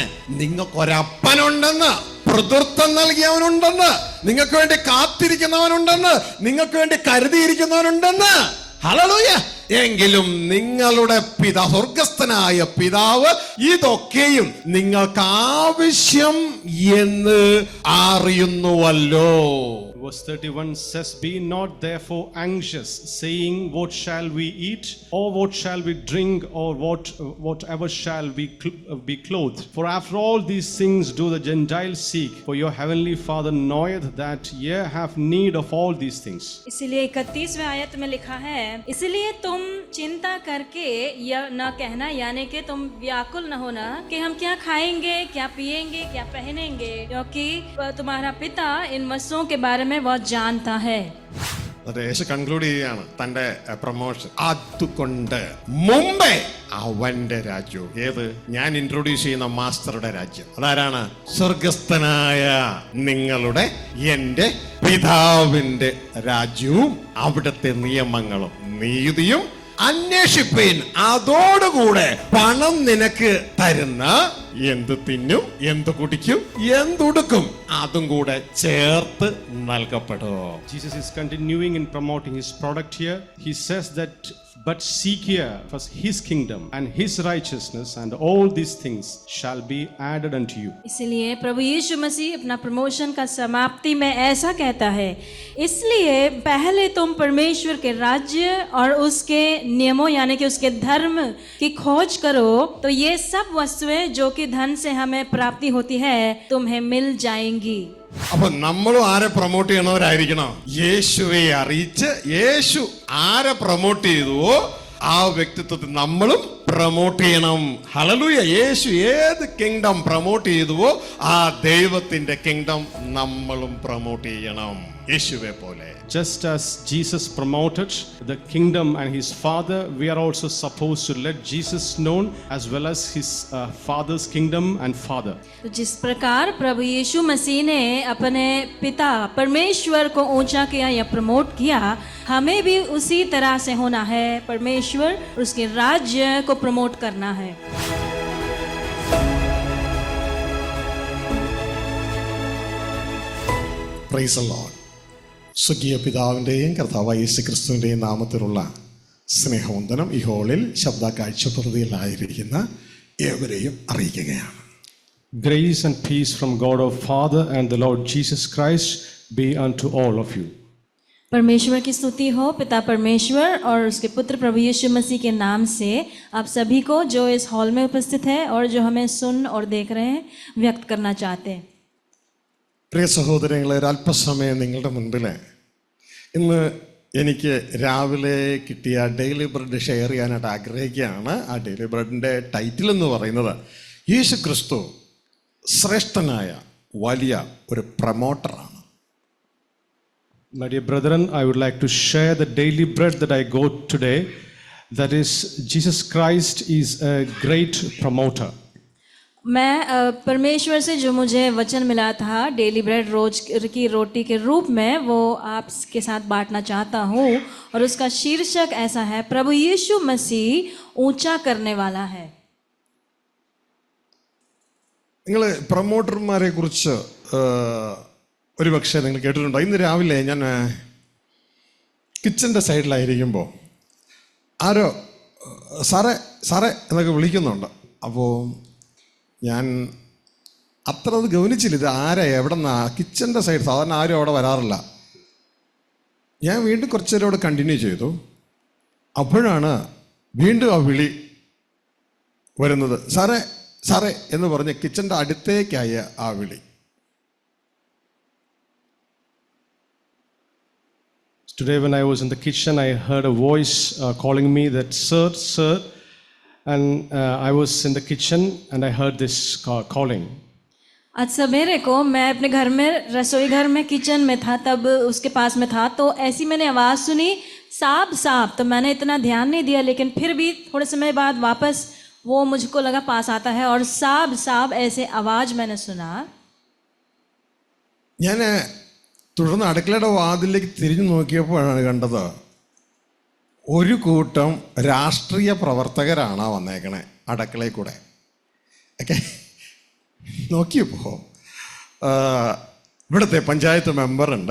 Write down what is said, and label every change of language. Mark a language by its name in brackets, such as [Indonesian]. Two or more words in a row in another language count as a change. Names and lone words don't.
[Malayalam] നിങ്ങൾക്കൊരപ്പനുണ്ടെന്ന്, പ്രതിത്വം നൽകിയവനുണ്ടെന്ന്, നിങ്ങൾക്ക് വേണ്ടി കാത്തിരിക്കുന്നവനുണ്ടെന്ന്, നിങ്ങൾക്ക് വേണ്ടി കരുതിയിരിക്കുന്നവനുണ്ടെന്ന്. ഹല്ലേലൂയ. എങ്കിലും നിങ്ങളുടെ പിതാവ്, സ്വർഗസ്ഥനായ പിതാവ് ഇതൊക്കെയും നിങ്ങൾക്ക് ആവശ്യം എന്ന് അറിയുന്നുവല്ലോ. [English] Verse 31 says, Be not therefore anxious, saying, What shall we eat? Or what shall we drink? Or whatever shall we be clothed? For after all these things do the Gentiles seek. For your heavenly Father knoweth that ye have need of all these things. [Hindi] इसलिए 31वें आयत में लिखा है, इसलिए तुम चिंता करके यह न कहना, यानी कि तुम व्याकुल न होना कि हम क्या खाएंगे, क्या पिएंगे, क्या पहनेंगे, क्योंकि तुम्हारा पिता इन वस्तुओं के बारे में बहुत जानता है. [Malayalam] യേശു കൺക്ലൂഡ് ചെയ്യുകയാണ് തന്റെ പ്രൊമോഷൻ. അതുകൊണ്ട് മുമ്പേ അവന്റെ രാജ്യവും, ഏത് ഞാൻ ഇൻട്രൊഡ്യൂസ് ചെയ്യുന്ന മാസ്റ്ററുടെ രാജ്യം, അതാരാണ്? സ്വർഗസ്ഥനായ നിങ്ങളുടെ എന്റെ പിതാവിന്റെ രാജ്യവും അവിടുത്തെ നിയമങ്ങളും നീതിയും അന്വേഷിപ്പീൻ, അതോടുകൂടെ പണം നിനക്ക് തരുന്ന എന്ത് തിന്നും എന്ത് കുടിക്കും എന്തുടുക്കും അതും കൂടെ ചേർത്ത് നൽകപ്പെടും. [English] Jesus is continuing in promoting his product here. He says that, but seek ye first his kingdom and his righteousness, and all these things shall be added unto you. [Hindi] इसलिए प्रभु यीशु मसीह अपना प्रमोशन का समाप्ति में ऐसा कहता है, इसलिए पहले तुम परमेश्वर के राज्य और उसके नियमों यानी कि उसके धर्म की खोज करो, तो ये सब वस्तुएं जो कि धन से हमें प्राप्ति होती है तुम्हें मिल जाएंगी. [Malayalam] അപ്പൊ നമ്മളും ആരെ പ്രൊമോട്ട് ചെയ്യണവരായിരിക്കണം? യേശുവെ അറിയിച്ച് യേശു ആരെ പ്രൊമോട്ട് ചെയ്തുവോ ആ വ്യക്തിത്വത്തിൽ നമ്മളും പ്രൊമോട്ട് ചെയ്യണം. ഹല്ലേലൂയ. യേശു ഏത് [English] kingdom promote [Malayalam] ചെയ്തുവോ ആ ദൈവത്തിന്റെ കിങ്ഡം നമ്മളും പ്രൊമോട്ട് ചെയ്യണം, യേശുവെ പോലെ. [English] Just as Jesus promoted the kingdom and his Father, we are also supposed to let Jesus known as well as his Father's kingdom and Father. [Hindi] तो जिस प्रकार प्रभु यीशु मसीह ने अपने पिता परमेश्वर को ऊंचा किया या प्रमोट किया, हमें भी उसी तरह से होना है. परमेश्वर उसके राज्य को प्रमोट करना है. [English] Praise the Lord. [Malayalam] സ്വർഗീയ പിതാവിൻ്റെയും കർത്താവായ യേശുക്രിസ്തുവിൻ്റെയും നാമത്തിലുള്ള സ്നേഹവന്ദനം ഈ ഹോളിൽ ശബ്ദ കാഴ്ചപ്രതിയിലായിരിക്കുന്ന ഏവരെയും അറിയിക്കുകയാണ്. [English] Grace and peace from God our Father and the Lord Jesus Christ be unto all of you. [Hindi] परमेश्वर की स्तुति हो, पिता परमेश्वर और उसके पुत्र प्रभु यीशु मसीह के नाम से आप सभी को जो इस हॉल में उपस्थित है और जो हमें सुन और देख रहे हैं व्यक्त करना चाहते हैं. [Malayalam] പ്രിയ സഹോദരങ്ങളെ, ഒരല്പസമയം നിങ്ങളുടെ മുൻപിൽ ഇന്ന് എനിക്ക് രാവിലെ കിട്ടിയ [English] daily bread share [Malayalam] ചെയ്യാനായിട്ട് ആഗ്രഹിക്കുകയാണ്. ആ [English] daily bread's [Malayalam] ടൈറ്റിൽ എന്ന് പറയുന്നത് യേശു ക്രിസ്തു ശ്രേഷ്ഠനായ വലിയ ഒരു പ്രൊമോട്ടറാണ്. [English] My dear brethren, I would like to share the daily bread that I got today. That is, Jesus Christ is a great promoter. [Hindi] मैं परमेश्वर से जो मुझे वचन मिला था [English] daily bread [Hindi] रोज की रोटी के रूप में, वो आपके साथ बांटना चाहता हूँ. और उसका शीर्षक ऐसा है, प्रभु यीशु मसीह ऊंचा करने वाला है. [Malayalam] നിങ്ങൾ പ്രൊമോട്ടർമാരെ കുറിച്ച് ഒരുപക്ഷെ നിങ്ങൾ കേട്ടിട്ടുണ്ടോ? ഇന്ന് രാവിലെ ഞാൻ കിച്ചൻ്റെ സൈഡിലായിരിക്കുമ്പോൾ ആരോ സാറേ സാറേ എന്നൊക്കെ വിളിക്കുന്നുണ്ട്. അപ്പോൾ ഞാൻ അത്ര അത് ഗവനിച്ചില്ല, ഇത് ആരാ എവിടെ നിന്നാ [English] kitchen's side, [Malayalam] സാധാരണ ആരും അവിടെ വരാറില്ല. ഞാൻ വീണ്ടും കുറച്ച് നേരം അവിടെ കണ്ടിന്യൂ ചെയ്തു. അപ്പോഴാണ് വീണ്ടും ആ വിളി വരുന്നത്. സാറേ സാറേ എന്ന് പറഞ്ഞ് കിച്ചൻ്റെ അടുത്തേക്കായ ആ വിളി. [English] Today when I was in the kitchen, I heard a voice calling me that, sir, sir. And I was in the kitchen and I heard this calling. [Hindi] आज सवेरे को मैं अपने घर में रसोई घर में किचन में था, तब उसके पास में था, तो ऐसी मैंने आवाज़ सुनी, साहब साहब। तो मैंने इतना ध्यान नहीं दिया, लेकिन फिर भी थोड़े समय बाद वापस वो मुझको लगा पास आता है और साहब साहब ऐसे आवाज़ मैंने सुना. [Malayalam] ഞാൻ തുടർന്ന് അടുക്കളയുടെ വാതിലേക്ക് തിരിഞ്ഞു നോക്കിയപ്പോഴാണ് കണ്ടത് ഒരു കൂട്ടം രാഷ്ട്രീയ പ്രവർത്തകരാണ് വന്നേക്കണേ അടുക്കളയിൽ കൂടെ ഒക്കെ. നോക്കിയപ്പോൾ ഇവിടുത്തെ പഞ്ചായത്ത് മെമ്പറുണ്ട്.